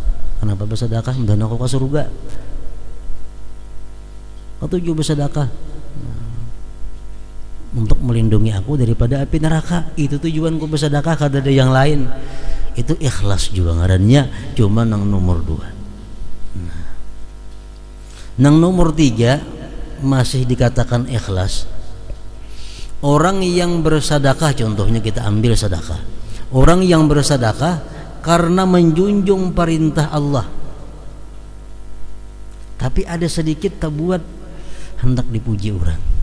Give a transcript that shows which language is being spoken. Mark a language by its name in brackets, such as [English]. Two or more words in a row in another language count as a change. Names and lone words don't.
[Indonesian] Kenapa bersedekah? Dan aku ke surga. Ketujuh bersedekah. Untuk melindungi aku daripada api neraka. [Banjar] Itu tujuanku bersedekah, kada ada yang lain. Itu ikhlas juga ngarannya, cuma nang nomor dua. Nang nomor tiga masih dikatakan ikhlas. [Indonesian] Orang yang bersedekah, contohnya kita ambil sedekah. Orang yang bersedekah karena menjunjung perintah Allah, tapi ada sedikit tabuat hendak dipuji orang.